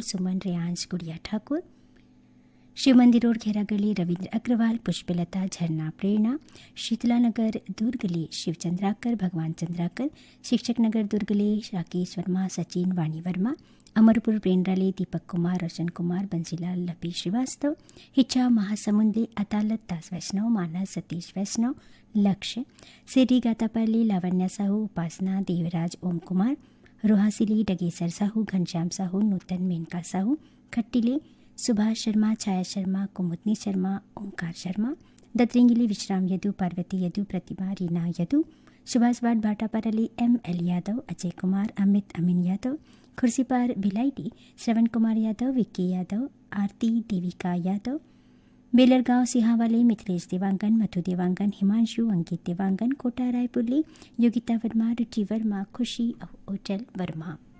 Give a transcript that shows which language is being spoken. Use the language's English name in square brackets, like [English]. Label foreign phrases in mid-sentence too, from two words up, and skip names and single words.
[Chhattisgarhi] सुमन रेयांश गुड़िया ठाकुर शिव मंदिर रोड घेरागली रविंद्र अग्रवाल पुष्पलता झरना प्रेरणा शीतलानगर दुर्गले शिवचंद्राकर भगवान चंद्राकर शिक्षक नगर दुर्गले राकेश वर्मा सचिन वाणी वर्मा अमरपुर प्रेंड्राले दीपक कुमार रोशन कुमार बंसीलाल लपी श्रीवास्तव हिचा महासमुंदे अदालत दास वैष्णव मानस सतीश वैष्णव लक्ष्य सिरी गातापाले लावण्या साहू उपासना देवराज ओम कुमार रोहासिली डगेसर साहू घनश्याम साहू नूतन मेनका साहू खट्टिले सुभाष शर्मा छाया शर्मा कुमुदनी शर्मा ओंकार शर्मा दत्रेंगिली विश्राम यदु पार्वती यदु प्रतिमा रीना यदु सुभाष वाड भाटापराले ML यादव अजय कुमार अमित अमीन यादव खुर्सीपार भिलाइटी श्रवण कुमार यादव विक्की यादव आरती देविका यादव बेलरगांव सिहावाले मिथिलेश देवांगन मधु देवांगन हिमांशु अंकित देवांगन कोटा रायपुरले योगिता वर्मा रुचि वर्मा खुशी ओचल वर्मा।